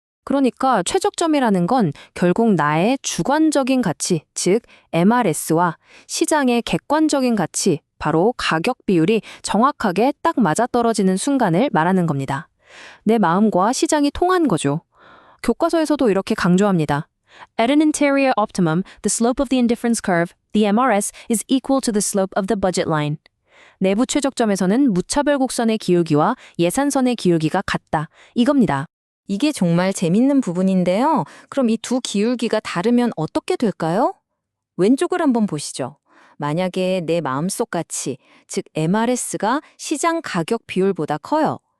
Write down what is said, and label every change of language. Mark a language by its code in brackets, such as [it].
[ko] 그러니까 최적점이라는 건 결국 나의 주관적인 가치, 즉 MRS와 시장의 객관적인 가치, 바로 가격 비율이 정확하게 딱 맞아떨어지는 순간을 말하는 겁니다. 내 마음과 시장이 통한 거죠. 교과서에서도 이렇게 강조합니다. [en] At an interior optimum, the slope of the indifference curve, the MRS, is equal to the slope of the budget line. [ko] 내부 최적점에서는 무차별 곡선의 기울기와 예산선의 기울기가 같다. 이겁니다. 이게 정말 재밌는 부분인데요. 그럼 이 두 기울기가 다르면 어떻게 될까요? 왼쪽을 한번 보시죠. 만약에 내 마음속 가치, 즉 MRS가 시장 가격 비율보다 커요.